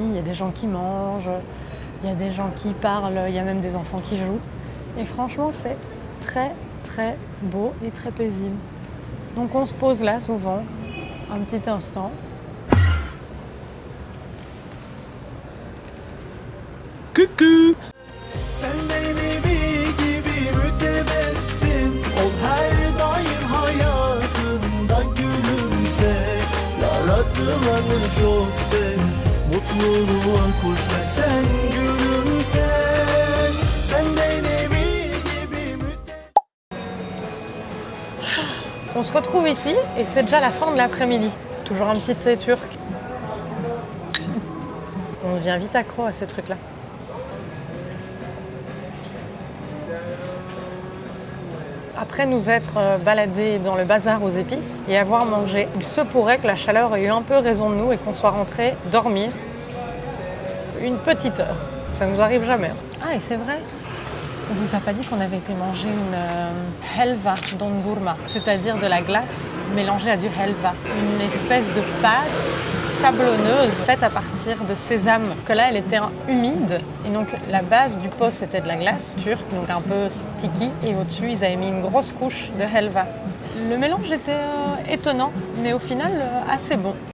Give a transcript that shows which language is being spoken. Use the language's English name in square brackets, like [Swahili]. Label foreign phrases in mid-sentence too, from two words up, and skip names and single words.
[French] Il y a des gens qui mangent. Il y a des gens qui parlent, il y a même des enfants qui jouent. Et franchement, c'est très, très beau et très paisible. Donc on se pose là souvent, un petit instant. Coucou! [Turkish] Sen beni gibi mütebessim ol her daim hayatımda gülümse. Yaratılanı çok sev, mutluluğa koş ve sen gülümse. Sen beni gibi mütebessim. [French] On se retrouve ici et c'est déjà la fin de l'après-midi. Toujours un petit thé turc. On devient vite accro à ces trucs-là. Après nous être baladés dans le bazar aux épices et avoir mangé, il se pourrait que la chaleur ait eu un peu raison de nous et qu'on soit rentré dormir une petite heure. Ça nous arrive jamais. Ah et c'est vrai, on vous a pas dit qu'on avait été manger une [Turkish] helva dondurma, [French] c'est-à-dire de la glace mélangée à du helva, une espèce de pâte sablonneuse faite à partir de sésame. Que là, elle était humide et donc la base du pot c'était de la glace turque, donc un peu sticky. Et au-dessus, ils avaient mis une grosse couche de helva. Le mélange était étonnant, mais au final assez bon.